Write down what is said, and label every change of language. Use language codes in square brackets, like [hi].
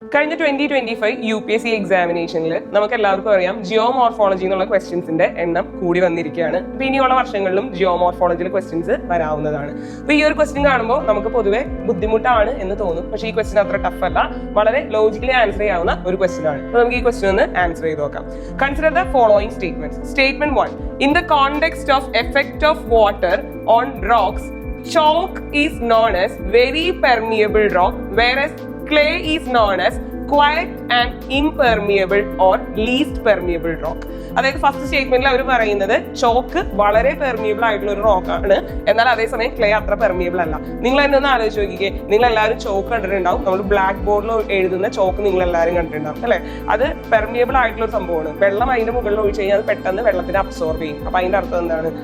[ml] കഴിഞ്ഞ 2025 UPSC എക്സാമിനേഷനിൽ നമുക്ക് എല്ലാവർക്കും അറിയാം ജിയോമോർഫോളജി എന്നുള്ള ക്വസ്റ്റ്യൻസിന്റെ എണ്ണം കൂടി വന്നിരിക്കുകയാണ്. അപ്പൊ ഇനിയുള്ള വർഷങ്ങളിലും ജിയോമോർഫോളജിയിൽ ക്വസ്റ്റ്യൻസ് വരാവുന്നതാണ്. അപ്പൊ ഈ ഒരു ക്വസ്റ്റ്യൻ കാണുമ്പോൾ നമുക്ക് പൊതുവെ ബുദ്ധിമുട്ടാണ് എന്ന് തോന്നും. പക്ഷേ ഈ ക്വസ്റ്റ്യൻ അത്ര ടഫ് അല്ല, വളരെ ലോജിക്കലി ആൻസർ ചെയ്യാവുന്ന ഒരു ക്വസ്റ്റ്യൻ ആണ്. അപ്പൊ നമുക്ക് ഈ ക്വസ്റ്റ്യൻ ഒന്ന് ആൻസർ ചെയ്ത് നോക്കാം. [en] Consider the following statements. Statement 1. In the context of effect of water on rocks, chalk is known as very permeable rock, whereas clay is known as quiet and impermeable or least permeable rock. [ml] അതായത് first സ്റ്റേറ്റ്മെന്റിൽ അവർ പറയുന്നത് chalk വളരെ permeable ആയിട്ടുള്ള ഒരു rock ആണ്, എന്നാൽ അതേസമയം clay അത്ര permeable അല്ല. നിങ്ങൾ തന്നെ ഒന്ന് ആലോചിച്ച് നോക്കിക്കേ, നിങ്ങൾ എല്ലാവരും ചോക്ക് കണ്ടിട്ടുണ്ടാവും. നമ്മൾ ബ്ലാക്ക് ബോർഡിൽ എഴുതുന്ന ചോക്ക് നിങ്ങൾ എല്ലാവരും കണ്ടിട്ടുണ്ടാവും അല്ലെ. അത് പെർമിയബിൾ ആയിട്ടുള്ള ഒരു സംഭവമാണ്. വെള്ളം അതിന്റെ മുകളിൽ ഒഴിച്ച് കഴിഞ്ഞാൽ അത് പെട്ടെന്ന് വെള്ളത്തിന് അബ്സോർബ് ചെയ്യും. അപ്പൊ അതിന്റെ അർത്ഥം എന്താണ്?